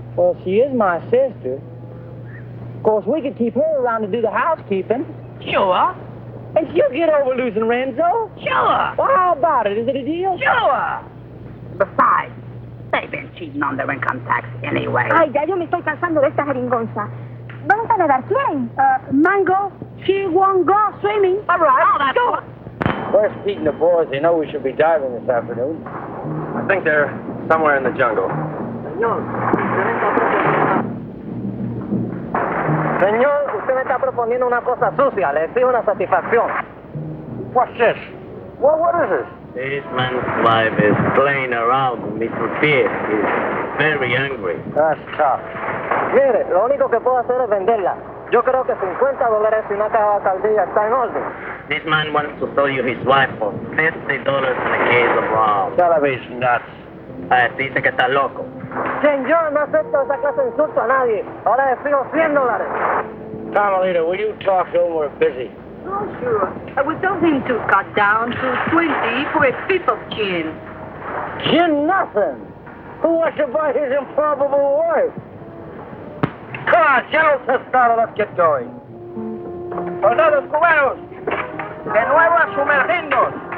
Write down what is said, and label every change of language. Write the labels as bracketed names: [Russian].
[English] Well, she is my sister. Of course, we could keep her around to do the housekeeping. Sure. And she'll get over losing Renzo. Sure. Well, how about it? Is it a deal? Sure. Besides, they've been cheating on their income tax anyway. [Spanish] Ay, ya yo me estoy cansando de esta jeringonza. ¿Vamos a nadar? ¿Quién? [English] Mango, she won't go swimming. All right. Oh, that's good. Where's Pete and the boys? They know we should be diving this afternoon. I think they're somewhere in the jungle. [Spanish] Señor, usted me está proponiendo una cosa sucia. Le exijo una satisfacción. [English] What's this? Well, what is this? This man's wife is playing around with Mr. Pete. He's very angry. That's tough. [Spanish] Mire, lo único que puedo hacer es venderla. Yo creo que $50 y una caja de caldilla está en orden. [English] This man wants to sell you his wife for $50 and a case of rum. Television nuts. [Spanish] Dice que está loco. Señor, no acepto esa clase de insulto a nadie. Ahora le fijo $100. [English] Carmelita, will you talk to him? We're busy. Oh, sure. I would tell him to cut down to 20 for a fifth of gin. Gin nothing. Who wants to buy his improbable wife? Come on, General Tostado, let's get going. [Spanish] Soldados cubanos, de nuevo a sumergirnos.